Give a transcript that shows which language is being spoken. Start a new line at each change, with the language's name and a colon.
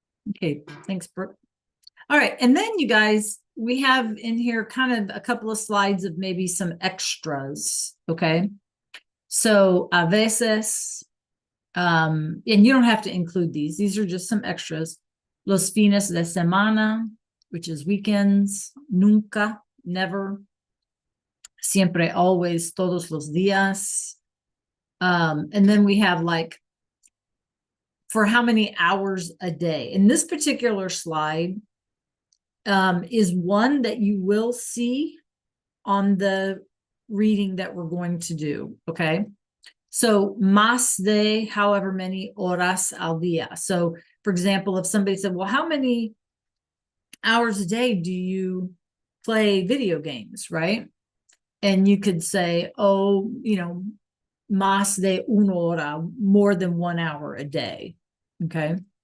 English: Okay, thanks, Brooke. All right, and then you guys, we have in here kind of a couple of slides of maybe some extras, okay? So
Spanish: a veces,
English: and you don't have to include these. These are just some extras.
Spanish: Los fines de semana,
English: which is weekends.
Spanish: Nunca,
English: never.
Spanish: Siempre,
English: always,
Spanish: todos los días.
English: And then we have like, for how many hours a day. In this particular slide is one that you will see on the reading that we're going to do, okay? So,
Spanish: más de
English: however many
Spanish: horas al día.
English: So, for example, if somebody said, well, how many hours a day do you play video games, right? And you could say, oh, you know,
Spanish: más de una hora,
English: more than 1 hour a day, okay?